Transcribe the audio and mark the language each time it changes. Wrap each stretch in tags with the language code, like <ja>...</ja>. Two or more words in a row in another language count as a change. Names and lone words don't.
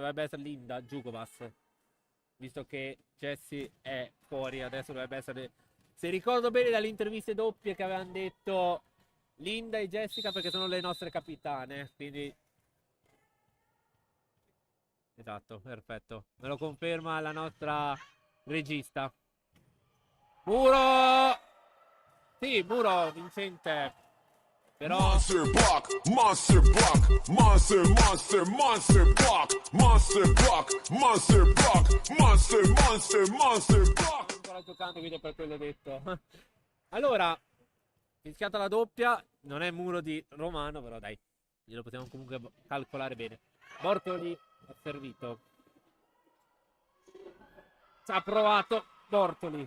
<it>dovrebbe essere Linda Giugovas, visto che Jessie è fuori, adesso dovrebbe essere, se ricordo bene dalle interviste doppie che avevano detto Linda e Jessica perché sono le nostre capitane, quindi esatto, perfetto, me lo conferma la nostra regista. Muro! Sì, Muro vincente. Però</it> <en>Monster block, monster block, monster, monster, monster block, monster block, monster block, monster, monster, monster block.</en> <it>ancora giocando, quindi per quello detto. Allora, fischiata la doppia, non è Muro di Romano, però dai, glielo possiamo comunque calcolare bene. Bortoli ha servito. Ci ha provato Bortoli.</it>